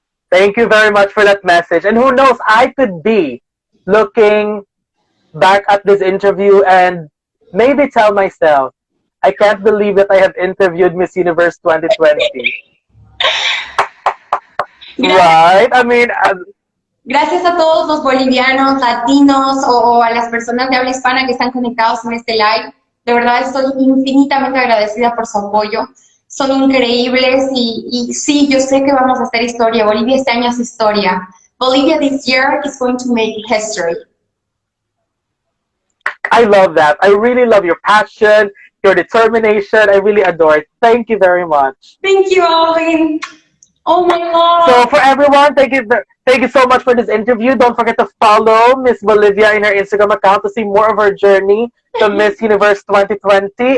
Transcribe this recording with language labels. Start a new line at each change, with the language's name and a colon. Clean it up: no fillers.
English: Thank you very much for that message. And who knows, I could be looking back at this interview and maybe tell myself, I can't believe that I have interviewed Miss Universe 2020.
Spanish: Gracias,
English: Right? I mean,
Spanish: gracias a todos los bolivianos, latinos o a las personas de habla hispana que están conectados en este live. De verdad estoy infinitamente agradecida por su apoyo. Son increíbles y sí, yo sé que vamos a hacer historia. Bolivia este año es historia.
English: Bolivia this year is going to make history. I love that. I really love your passion, your determination. I really adore it. Thank you very much. Thank you, Alvin. Oh my God. So for everyone, thank you so much for this interview. Don't forget to follow Miss Bolivia in her Instagram account to see more of her journey to Miss Universe 2020.